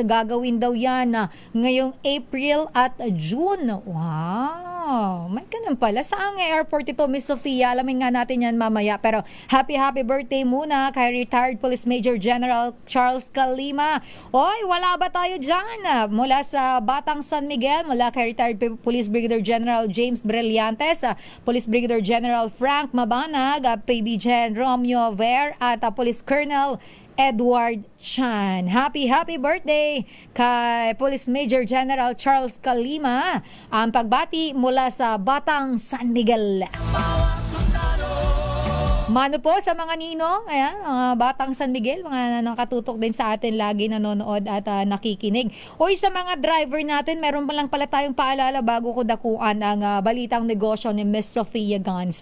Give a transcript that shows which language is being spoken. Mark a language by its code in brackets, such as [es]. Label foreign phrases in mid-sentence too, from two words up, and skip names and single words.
[tl] Gagawin daw yan ngayong April at June. Wow! May ganun pala. Saan nga airport ito, Miss Sofia? Alamin nga natin yan mamaya. Pero [en] happy birthday [tl] muna kay retired Police Major General Charles Calima. Oy, wala ba tayo dyan? Mula sa Batang San Miguel, mula kay retired Police Brigadier General James Brillantes, Police Brigadier General Frank Mabanag, PB Romeo Ver at Police Colonel Edward Chan. [en] Happy birthday [tl] kay Police Major General Charles Calima. Ang pagbati mula sa Batang San Miguel. Mano po sa mga ninong, ayan, mga Batang San Miguel, mga nakatutok din sa atin, lagi nanonood at nakikinig. O sa mga driver natin, meron pa lang pala tayong paalala bago ko dakuan ang balitang negosyo ni Miss Sofia Gans.